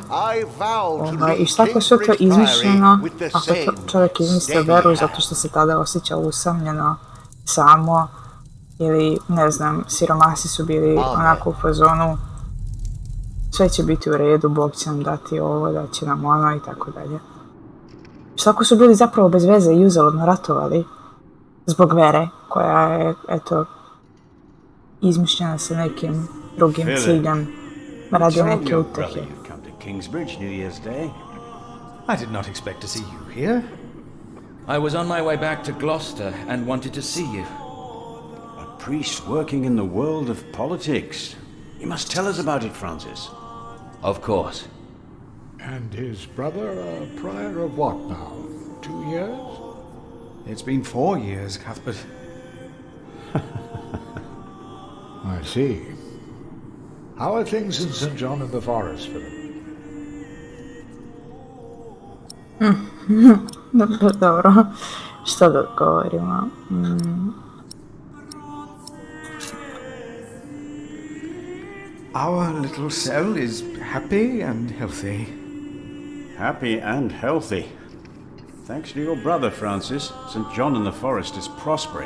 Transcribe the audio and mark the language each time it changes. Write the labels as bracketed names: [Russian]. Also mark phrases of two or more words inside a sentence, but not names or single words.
[Serbian] I šta ako sve to izmišljeno, ako čovjek izmislio veru zato što se tada osjeća usamljeno, samo, ili ne znam, siromasi su bili onako u fazonu, sve će biti u redu, Bog će nam dati ovo, da će nam ono i tako dalje. Šta ako su bili zapravo bez veze i uzaludno ratovali zbog vere koja je, eto, izmišljena sa nekim drugim ciljem radi neke utehe. [English] I did not expect to see you here. I was on my way back to Gloucester and wanted to see you. a priest working in the world of politics. You must tell us about it, Francis. Of course. And his brother a prior of what now? 2 years? It's been 4 years, Cuthbert. I see. How are things in St. John of the Forest, Philip? [Serbian] Dobro, što da govorimo? [English] Our little cell is happy and healthy. Happy and healthy. Thanks to your brother, Francis, St. John in the Forest is prospering.